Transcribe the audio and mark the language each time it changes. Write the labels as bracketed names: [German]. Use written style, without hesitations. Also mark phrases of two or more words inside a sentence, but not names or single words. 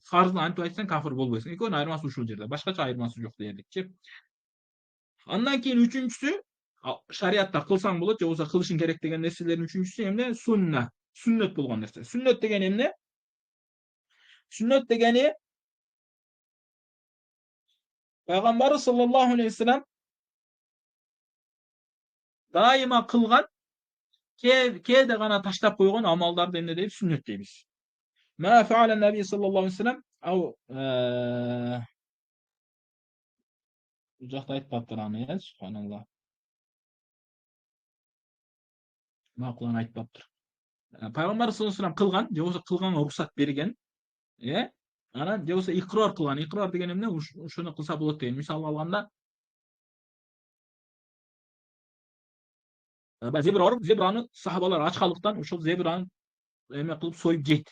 [Kyrgyz] Фарзды антип айтсаң, кафир болбойсуң. Экөөнүн айырмасы ушул жерде. Башкача айырмасы жок дерликчи. Андан кийин үчүнчүсү, шариатта кылсаң болот, же болбосо кылышың керек деген нерселердин үчүнчүсү эмне? Сунна. Сүннөт болгон нерсе. Сүннөт деген эмне? Сүннөт дегени Пайгамбар [Arabic] صلى الله عليه وسلم [Kyrgyz] дайыма кылган, кээде гана таштап койгон амалдарды эмне дейбиз? Сүннөт дейбиз. [Arabic] ما فعل النبي صلى الله عليه وسلم أو [Kyrgyz] бул жакта айтпаптыр аны, [Arabic] субханаллах. [Kyrgyz] Макулан айтпаптыр. Пайгамбар [Arabic] صلى الله عليه وسلم [Kyrgyz] кылган, же болбосо кылганга уруксат берген, анан же болбосо икрор кылган. Икрор деген эмне? Ушуну кылса болот деген. Мисал алганда, зебра бар, зебраны сахабалар ачкалыктан ошол зебраны эме кылып союп жейт.